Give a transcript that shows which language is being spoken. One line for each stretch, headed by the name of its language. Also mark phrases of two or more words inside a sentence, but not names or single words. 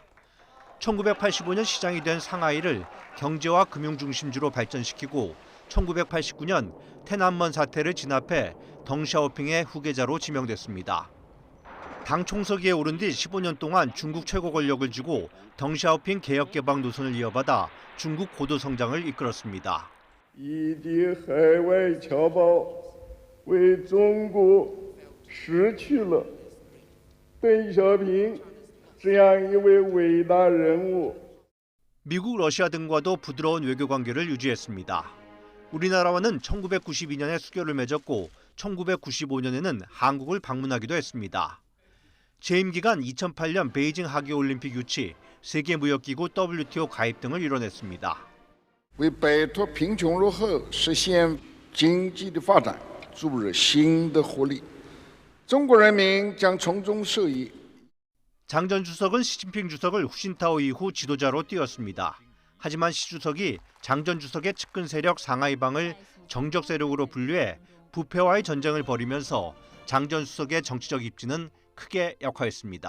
Korean: 1985년 시장이 된 상하이를 경제와 금융 중심지로 발전시키고 1989년 테난먼 사태를 진압해 덩샤오핑의 후계자로 지명됐습니다. 당 총서기에 오른 뒤 15년 동안 중국 최고 권력을 쥐고 덩샤오핑 개혁개방 노선을 이어받아 중국 고도 성장을 이끌었습니다.
Chinese: 以敌海外侨胞为中国失去了邓小平这样一位伟大人物。
Korean: 미국, 러시아 등과도 부드러운 외교 관계를 유지했습니다. 우리나라와는 1992년에 수교를 맺었고 1995년에는 한국을 방문하기도 했습니다. 재임 기간 2008년 베이징 하계올림픽 유치, 세계무역기구 WTO 가입 등을 이뤄냈습니다.
Chinese: 为摆脱贫穷落后，实现经济的发展，注入新的活力。中国人民将从中受益。
Korean: 장 전 주석은 시진핑 주석을 후신타오 이후 지도자로 띄웠습니다. 하지만 시 주석이 장 전 주석의 측근 세력 상하이방을 정적 세력으로 분류해 부패와의 전쟁을 벌이면서 장 전 주석의 정치적 입지는 크게 약화했습니다.